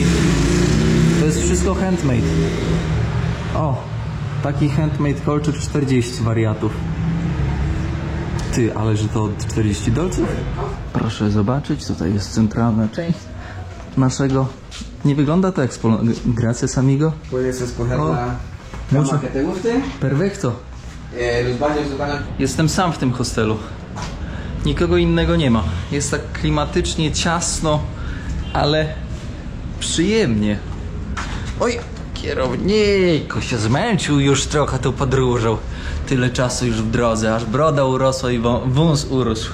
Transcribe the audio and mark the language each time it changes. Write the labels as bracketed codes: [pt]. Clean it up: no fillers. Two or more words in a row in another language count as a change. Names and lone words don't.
[pl] To jest wszystko handmade. O, taki handmade kolczyk 40 wariatów. Ty, ale że to 40 dolców? Proszę zobaczyć, tutaj jest centralna część naszego. Nie wygląda to jak [es] Gracias, amigo. Puedes escoger Oh, la mucho. cama que te guste. Perfecto. Los baños están [pl] Jestem sam w tym hostelu. Nikogo innego nie ma. Jest tak klimatycznie, ciasno, ale przyjemnie. Oj, kierowniku się zmęczył już trochę tą podróżą. Tyle czasu już w drodze, aż broda urosła i wąs urósł.